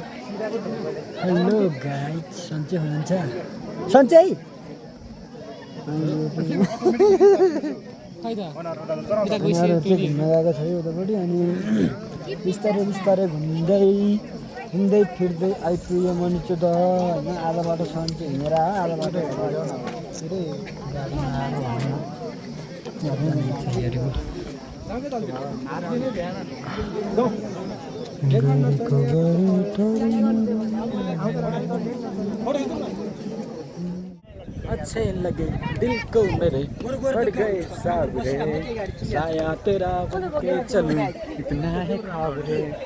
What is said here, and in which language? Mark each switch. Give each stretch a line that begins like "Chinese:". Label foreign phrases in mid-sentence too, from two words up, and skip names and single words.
Nepali: हेलो गाइज सन्चै हुनुहुन्छ सन्चै घुम्न गएको छ उतापट्टि अनि बिस्तारै घुम्दै फिर्दै आइपुग्यो मनिचो त होइन आधा बाटो सन्चै हिँडेर आधा बाटो फेरि गाडीमा
Hindi: अच्छे लगे दिल को मेरे पड़ गए साबरे साया तेरा बन के चलूं इतना है ख्वाब रे